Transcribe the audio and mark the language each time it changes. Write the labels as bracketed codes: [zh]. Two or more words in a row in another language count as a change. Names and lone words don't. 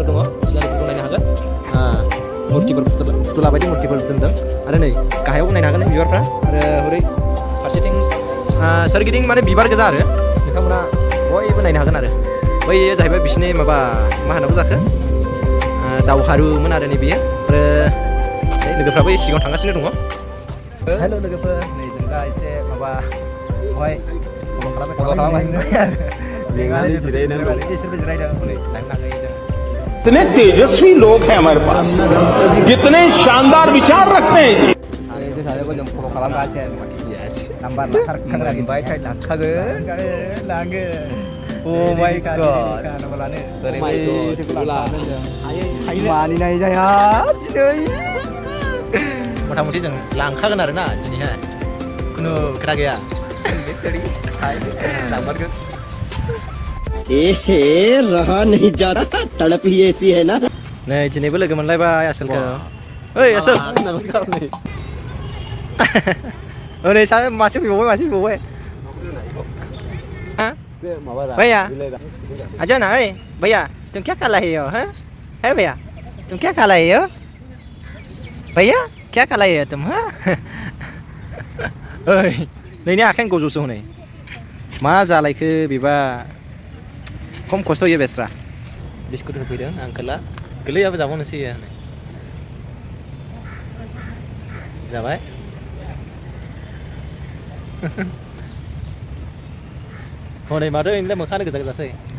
[brx] दङ सिनारिफोरखौ नायनो हागोन मुर्तिफोर फुथुला बायदि मुर्तिफोर दोनदों आरो नै गाहायावबो नायनो हागोन बिबारफ्रा आरो हरै फारसेथिं सोरगिदिं माने बिबार गोजा आरो नोंथांमोना बयबो नायनो हागोन आरो बैयो जाहैबाय बिसिनि माबा मा होनांगौ जाखो दावहारुमोन आरो नै बियो आरो लोगोफ्राबो सिगाङाव थांगासिनो दङ हेल' लोगोफोर नै जों दा एसे माबा बेवहाय खालामबाय [hi] कितने तेजस्वी लोग हैं हमारे पास कितने शानदार विचार रखते हैं [en] Oh my god. [brx] मानिनाय जाया मथा मथि जों लांखागोन आरोना दिनैहाय खुनु खोथा गैया लांमारगोन [hi] एहे रहा नहीं जाता तड़प ही ऐसी है ना [brx] नै दिनैबो लोगो मोनलायबाय आसोलखौ ओइ आसोल नै मासे फैबावबाय [hi] भैया आजा ना भैया तुम क्या खा रहे हो हैं है भैया तुम क्या खा रहे हो भैया क्या खा रहे हो तुम हाँ [brx] ओइ नैनि आखाइनि गजौसो हनै मा जालायखो बेबा खम खस्थ' होयो बेस्रा बिस्कुट होफैदों आंकोला गोरलैयाबो जाबावनोसै होनै जाबाय हनै माथो ओरैनो मोखाङानो गोजा गोजासै